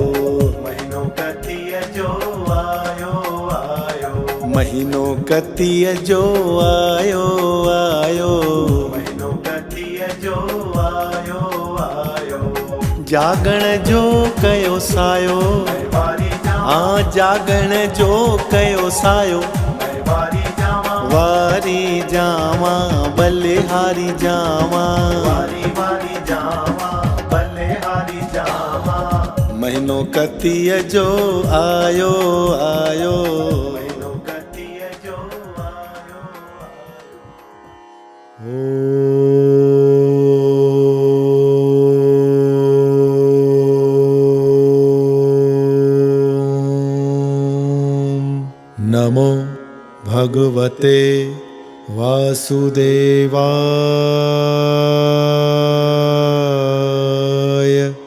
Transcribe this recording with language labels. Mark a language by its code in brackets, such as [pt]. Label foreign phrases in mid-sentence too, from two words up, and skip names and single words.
[sd] महीनो कतीअ जो आयो आयो, महीनो कतीअ जो आयो आयो, महीनो कतीअ जो आयो आयो। जागण जो कयो सायो, वारी जावां, हाँ जागण जो कयो सायो, वारी जावां, वारी जावां बलिहारी जावां, वारी वारी जावां, बलिहारी जावां। महीनो कतीअ जो आयो आयो। महीनो कतीअ जो आयो [sa] नमो भगवते वासुदेवाय।